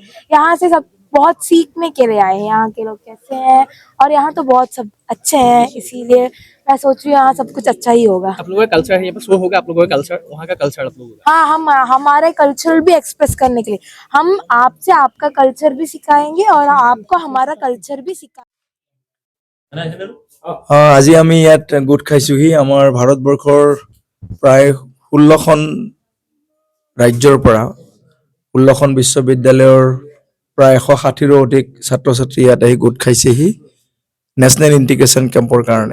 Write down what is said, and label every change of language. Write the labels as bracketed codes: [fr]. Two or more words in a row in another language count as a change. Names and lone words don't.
[hi] और यहाँ से सब बहुत सीखने के लिए आए हैं यहाँ के लोग कैसे हैं, और यहाँ तो बहुत सब अच्छे हैं, इसीलिए मैं सोच रही हूँ यहाँ सब कुछ अच्छा ही होगा। आप लोगों का कल्चर है, ये पर शो होगा आप लोगों का कल्चर, वहाँ का कल्चर आप लोगों का। हाँ, हम हमारे कल्चर भी एक्सप्रेस करने के लिए हम आपसे आपका कल्चर भी सिखाएंगे और आपको हमारा कल्चर भी सिखाएंगे। [as] আজি আমি ইয়াত গোট খাইছোহি আমাৰ ভাৰতবৰ্ষৰ প্ৰায় 16খন ৰাজ্যৰ পৰা 16খন বিশ্ববিদ্যালয়ৰ প্ৰায় 160ৰো অধিক ছাত্ৰ ছাত্ৰী ইয়াত আহি গোট খাইছেহি [en] national integration [as] কেম্পৰ কাৰণে।